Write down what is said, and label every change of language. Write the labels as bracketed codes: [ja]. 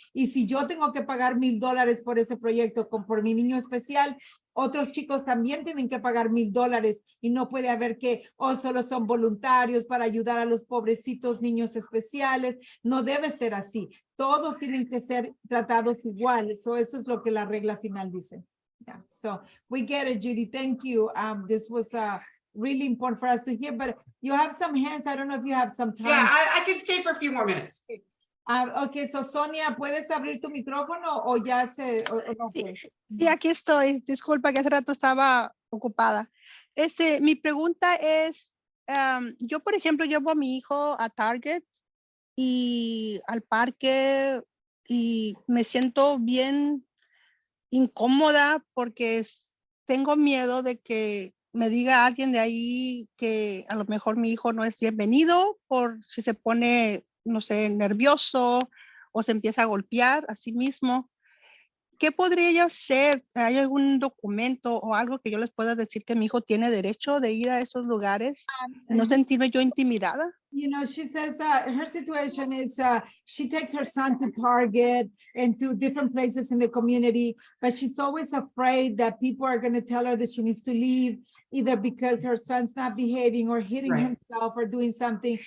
[es] Y si yo tengo que pagar $1,000 por ese proyecto por mi niño especial, otros chicos también tienen que pagar $1,000 y no puede haber que solo son voluntarios para ayudar a los pobrecitos niños especiales. No debe ser así. Todos tienen que ser tratados iguales. So eso es lo que la regla final dice. [en] Yeah. So we get it, Judy. Thank you. This was really important for us to hear, but you have some hands. I don't know if you have some time. Yeah, I can stay for a few more minutes. Okay, so [es] Sonia, ¿puedes abrir tu micrófono o ya se... no puedes? Sí, aquí estoy. Disculpa que hace rato estaba ocupada. Mi pregunta es, yo, por ejemplo, llevo a mi hijo a Target y al parque y me siento bien incómoda porque tengo miedo de que me diga alguien de ahí que a lo mejor mi hijo no es bienvenido por si se pone, no sé, nervioso o se empieza a golpear a sí mismo. ¿Qué podría yo hacer? ¿Hay algún documento o algo que yo les pueda decir que mi hijo tiene derecho de ir a esos lugares? ¿No sentirme yo intimidada? [en] You know, she says her situation is she takes her son to Target and to different places in the community, but she's always afraid that people are going to tell her that she needs to leave, either because her son's not behaving or hitting himself or doing something.